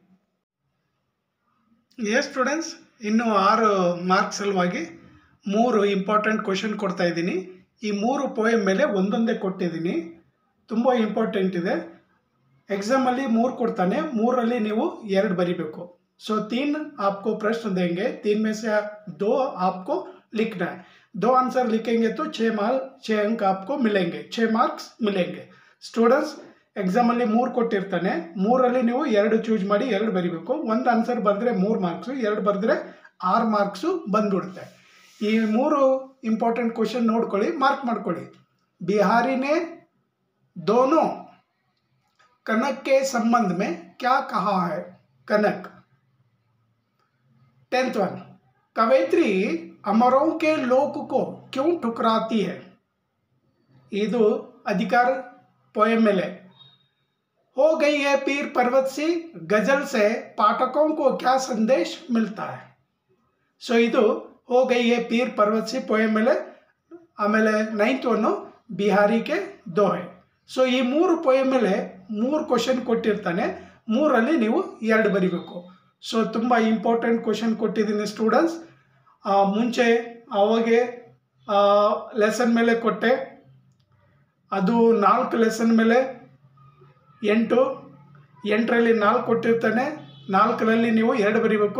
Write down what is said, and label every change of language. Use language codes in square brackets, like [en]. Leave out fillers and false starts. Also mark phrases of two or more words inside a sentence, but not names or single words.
[kn] ಎಸ್ ಸ್ಟೂಡೆಂಟ್ಸ್, ಇನ್ನು 6 ಮಾರ್ಕ್ಸ್ ಸಲುವಾಗಿ 3 [en] important question [kn] ಕೊಡ್ತಾ ಇದ್ದೀನಿ. ಈ 3 ಪೋಯಮ್ ಮೇಲೆ ಒಂದೊಂದೇ ಕೊಟ್ಟಿದ್ದೀನಿ, ತುಂಬ ಇಂಪಾರ್ಟೆಂಟ್ ಇದೆ. ಎಕ್ಸಾಮಲ್ಲಿ 3 ಕೊಡ್ತಾನೆ, 3ರಲ್ಲಿ ನೀವು 2 ಬರಿಬೇಕು. [hi] सो 3 आपको प्रश्न देंगे, 3 में से 2 आपको लिखना है. 2 आंसर लिखेंगे तो 6 अंक आपको मिलेंगे, 6 मार्क्स मिलेंगे. [kn] स्टूडेंट्स ಎಕ್ಸಾಮಲ್ಲಿ 3 ಕೊಟ್ಟಿರ್ತಾನೆ, 3ರಲ್ಲಿ ನೀವು 2 ಚೂಸ್ ಮಾಡಿ 2 ಬರಿಬೇಕು. ಒಂದು ಆನ್ಸರ್ ಬರೆದ್ರೆ 3 ಮಾರ್ಕ್ಸು, 2 ಬರೆದ್ರೆ 6 ಮಾರ್ಕ್ಸು ಬಂದ್ಬಿಡುತ್ತೆ. ಈ 3 [en] important question [kn] ನೋಡ್ಕೊಳ್ಳಿ, ಮಾರ್ಕ್ ಮಾಡ್ಕೊಳ್ಳಿ. [hi] बिहारी ने दोनों कनक के संबंध में क्या कहा है? कनक. [en] 10th one, [hi] कवयित्री अमरों के लोक को क्यों ठुकराती है? ಇದು अधिकार पोएम में हो गई है पीर पर्वत सी गजल से पाठकों को क्या संदेश मिलता है? सो ಇದು हो गई है पीर पर्वत सी पोएम में. ಆಮೇಲೆ [en] 9th one [hi] बिहारी के दोहे. [kn] ಸೊ ಈ 3 ಪೋಯಮ್ ಮೇಲೆ 3 ಕ್ವಶನ್ ಕೊಟ್ಟಿರ್ತಾನೆ, 3ರಲ್ಲಿ ನೀವು 2 ಬರಿಬೇಕು. ಸೊ ತುಂಬ [en] important question [kn] ಕೊಟ್ಟಿದ್ದೀನಿ ಸ್ಟೂಡೆಂಟ್ಸ್. ಮುಂಚೆ ಅವಾಗೆ ಲೆಸನ್ ಮೇಲೆ ಕೊಟ್ಟೆ, ಅದು 4 ಲೆಸನ್ ಮೇಲೆ 8ರಲ್ಲಿ 4 ಕೊಟ್ಟಿರ್ತಾನೆ, 4ರಲ್ಲಿ ನೀವು 2 ಬರಿಬೇಕು.